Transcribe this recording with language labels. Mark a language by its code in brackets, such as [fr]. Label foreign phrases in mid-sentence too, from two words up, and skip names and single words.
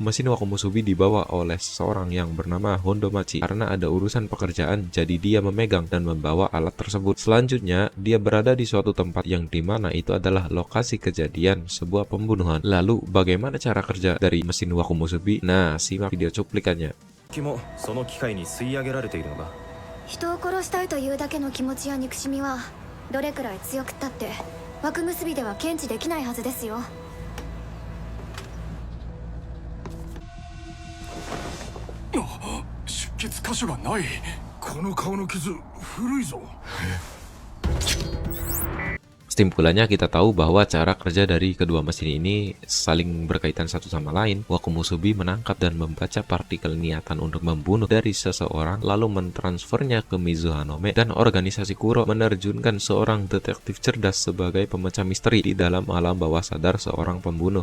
[id] Mesin Wakumusubi dibawa oleh seseorang yang bernama Hondomachi. Karena ada urusan pekerjaan, jadi dia memegang dan membawa alat tersebut. Selanjutnya, dia berada di suatu tempat yang dimana itu adalah lokasi kejadian sebuah pembunuhan. Lalu, bagaimana cara kerja dari mesin Wakumusubi? Nah, simak video cuplikannya. [ja] その機械に吸い上げられているのか。人を殺したいというだけの気持ちや憎しみはどれくらい強くったって枠結びでは検知できないはずですよ。出血箇所がない。この顔の傷古いぞ。 [id] Kesimpulannya kita tahu bahwa cara kerja dari kedua mesin ini saling berkaitan satu sama lain. Wakumusubi menangkap dan membaca partikel niatan untuk membunuh dari seseorang, lalu mentransfernya ke Mizuhanome, dan organisasi Kuro menerjunkan seorang detektif cerdas sebagai pemecah misteri di dalam alam bawah sadar seorang pembunuh.